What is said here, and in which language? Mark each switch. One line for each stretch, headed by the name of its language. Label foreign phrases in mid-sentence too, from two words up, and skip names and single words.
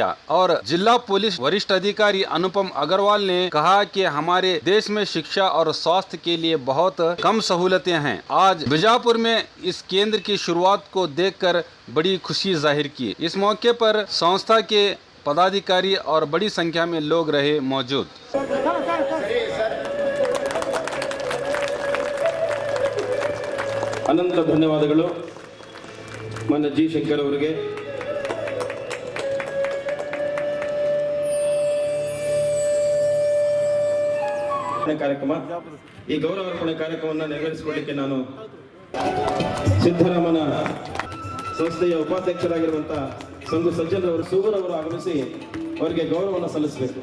Hindi: और जिला पुलिस वरिष्ठ अधिकारी अनुपम अग्रवाल ने कहा कि हमारे देश में शिक्षा और स्वास्थ्य के लिए बहुत कम सहूलतें हैं। आज बीजापुर में इस केंद्र की शुरुआत को देखकर बड़ी खुशी जाहिर की। इस मौके पर संस्था के पदाधिकारी और बड़ी संख्या में लोग रहे मौजूद।
Kannada: ಅನಂತ ಧನ್ಯವಾದಗಳು ಮಾನ್ಯ ಜಿ ಶಂಕರ್ ಅವರಿಗೆ. ಕಾರ್ಯಕ್ರಮ ಈ ಗೌರವಾರ್ಪಣೆ ಕಾರ್ಯಕ್ರಮವನ್ನು ನೆರವೇರಿಸಿಕೊಳ್ಳಲಿಕ್ಕೆ ನಾನು ಸಿದ್ದರಾಮನ ಸಂಸ್ಥೆಯ ಉಪಾಧ್ಯಕ್ಷರಾಗಿರುವಂತಹ ಸಂಘು ಸಜ್ಜನರವರು ಸೂಗರ್ ಅವರು ಆಗಮಿಸಿ ಅವರಿಗೆ ಗೌರವವನ್ನು ಸಲ್ಲಿಸಬೇಕು.